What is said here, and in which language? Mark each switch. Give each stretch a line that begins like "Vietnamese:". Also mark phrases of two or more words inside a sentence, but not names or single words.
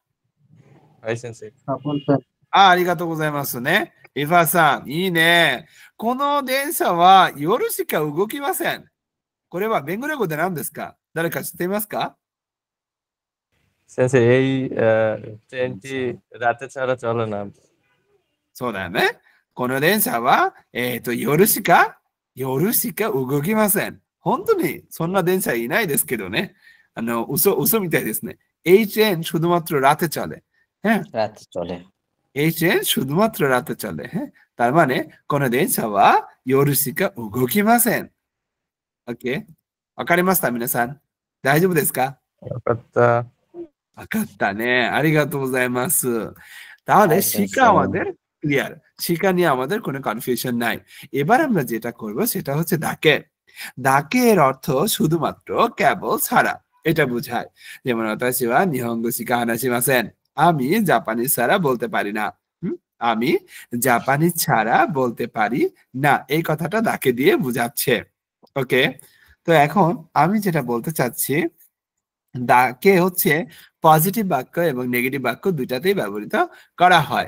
Japanese: はい、先生。ありがとうございますね。リファッツさん、いいね。この電車は夜しか動きません。これはベングラ語で何ですか？誰か知っていますか？
Bangla: 先生、ট্রেনটি রাতে ছাড়া চলে না。
Japanese: そうだよね。この電車は、夜しか動きません。本当にそんな電車いないですけどね。嘘みたいですね。
Bangla: HN শুধুমাত্র রাতে চলে। হ্যাঁ রাতে চলে। HN শুধুমাত্র রাতে চলে। হ্যাঁ তার মানে কোন
Japanese: 電車は夜しか動きません。
Bangla: OK?
Japanese: わかりました皆さん。大丈夫ですか？わかった。わかったね。ありがとうございます。
Bangla: তাহলে শিখা আমাদের ক্লিয়ার। শিখা নিয়ে আমাদের কোনো কনফিউশন নাই। এবার আমরা যেটা করব সেটা হচ্ছে দাকে। দাকে এর অর্থ শুধুমাত্র কেবল ছাড়া। এটা বোঝায়। যেমন
Japanese: 私は日本語しか話しません。
Bangla: আমি জাপানিজ ছাড়া বলতে পারি না। আমি জাপানিজ ছাড়া বলতে পারি না। এই কথাটা দাকে দিয়ে বোঝাচ্ছে। ওকে? তো এখন আমি যেটা বলতে চাচ্ছি দাকে হচ্ছে পজিটিভ বাক্য এবং নেগেটিভ বাক্য দুইটাতেই ব্যবহৃত করা হয়।